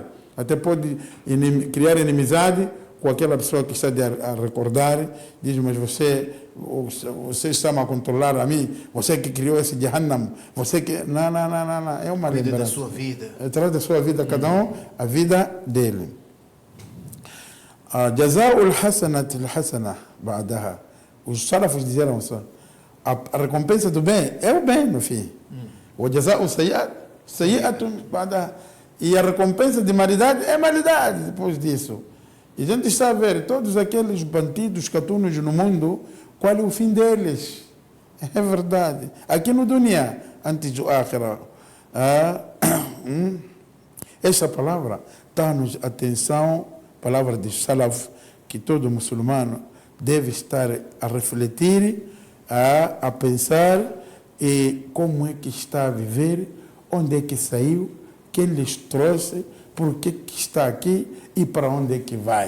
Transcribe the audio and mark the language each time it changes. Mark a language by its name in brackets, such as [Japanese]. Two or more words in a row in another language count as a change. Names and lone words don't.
[Portuguese] Até pode criar inimizade com aquela pessoa que está a recordar. Diz, mas você está a controlar a mim, você que criou esse Jahannam, você que... Não, é uma lembrança. Cuida da sua vida. Trata da sua vida, cada um, a vida dele. [Arabic] جزاء الحسنة الحسنة بعدها. [Portuguese] Os salafos disseram só, a recompensa do bem é o bem no fim. [Arabic] O جزاء سيئة بعدها. [Portuguese] E a recompensa de malidade é malidade depois disso. E a gente está a ver todos aqueles bandidos, catunos no mundo, qual é o fim deles? É verdade. Aqui no dunya, antes do akhirah. Esta palavra dá-nos atenção, palavra de salaf, que todo muçulmano deve estar a refletir, a pensar e como é que está a viver, onde é que saiu, quem lhes trouxe, por que está aqui e para onde é que vai.